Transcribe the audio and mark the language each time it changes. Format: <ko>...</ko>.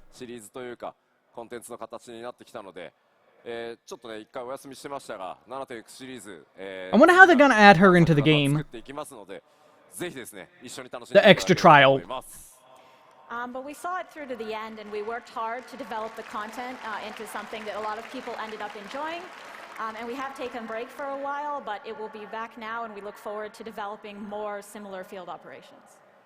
<ja>シリーズというかコンテンツの形になってきたので、ちょっとね一回お休みしてましたが 7.x シリーズ、</ja> <en>I wonder how they're gonna add her into the game.</en> <ja>作っていきますので、ぜひですね一緒に楽しんで</ja> <en>The extra trial. But we saw it through to the end and we worked hard to develop the content into something that a lot of people ended up enjoying. And we have taken a break for a while, but it will be back now and we look forward to developing more similar field operations.</en>